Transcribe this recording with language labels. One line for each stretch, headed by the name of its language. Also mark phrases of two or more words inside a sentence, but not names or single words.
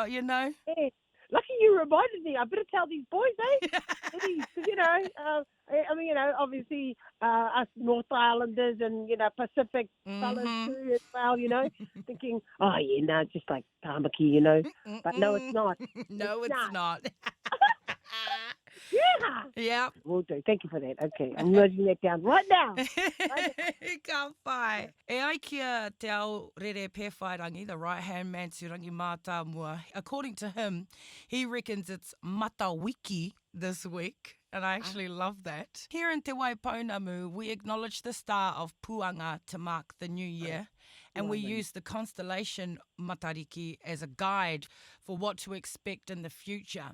English: Hey, lucky you reminded me. I better tell these boys, obviously us North Islanders and, Pacific fellas too as well, thinking, just like tamaki, but no, it's not. No, it's not. Yeah. Will do. Thank you for that. Okay, I'm writing that down right now.
Māori: Ka whai. E ai kia te ao rere pewhairangi,
English: the right-hand man turangi mātāmua. According to him, he reckons it's matawiki this week. And I actually love that. Here in Te Waipounamu, we acknowledge the star of Puanga to mark the new year. And we use the constellation Matariki as a guide for what to expect in the future.